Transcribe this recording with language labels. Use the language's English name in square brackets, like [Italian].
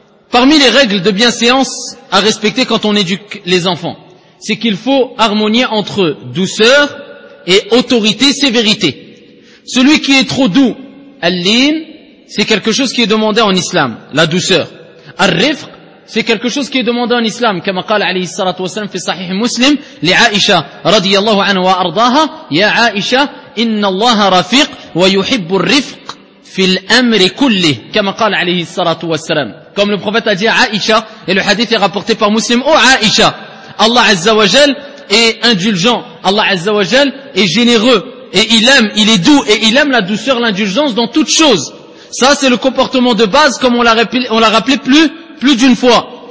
[French] Parmi les règles de bienséance à respecter quand on éduque les enfants, c'est qu'il faut harmonier entre douceur et autorité, sévérité. Celui qui est trop doux, al-lin, c'est quelque chose qui est demandé en islam, la douceur. [Arabic] الرفق [French] c'est quelque chose qui est demandé en islam, comme [Arabic] قال عليه الصلاة والسلام في صحيح مسلم لعائشة رضي الله عنها وأرضاها: يا عائشة إن الله رفيق ويحب الرفق في الأمر كله, comme قال عليه الصلاة والسلام. [French] Comme le prophète a dit à Aïcha, et le hadith est rapporté par Muslim: oh Aïcha, Allah Azza wa Jal est indulgent, Allah Azza wa Jal est généreux, et il est doux et il aime la douceur, l'indulgence dans toutes choses. Ça, c'est le comportement de base, comme on l'a rappelé plus d'une fois.